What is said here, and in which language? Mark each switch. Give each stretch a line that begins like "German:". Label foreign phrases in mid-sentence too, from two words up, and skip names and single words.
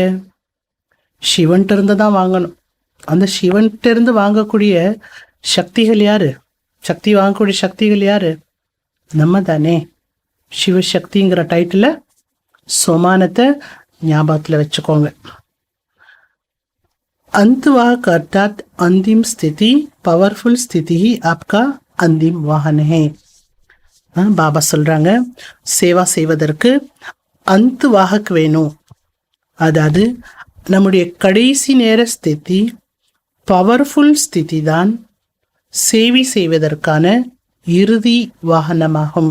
Tamil: சிவன்கிட்ட இருந்து தான் வாங்கணும். அந்த சிவன்கிட்ட இருந்து வாங்கக்கூடிய சக்திகள் யாரு? சக்தி வாங்கக்கூடிய சக்திகள் யாரு? நம்ம தானே. சிவசக்திங்கிற டைட்டில் சோமானத்தை ஞாபகத்தில் வச்சுக்கோங்க.
Hindi: अंतवाहक अर्थात अंतिम स्थिति, पावरफुल स्थिति ही आपका अंतिम वाहन है.
Tamil: பாபா சொல்றாங்க, சேவா செய்வதற்கு அந்தவாகக் வேணும். அதாவது நம்முடைய கடைசி நேர ஸ்திதி, பவர்ஃபுல் ஸ்திதி தான் சேவை செய்வதற்கான இறுதி வாகனமாகும்.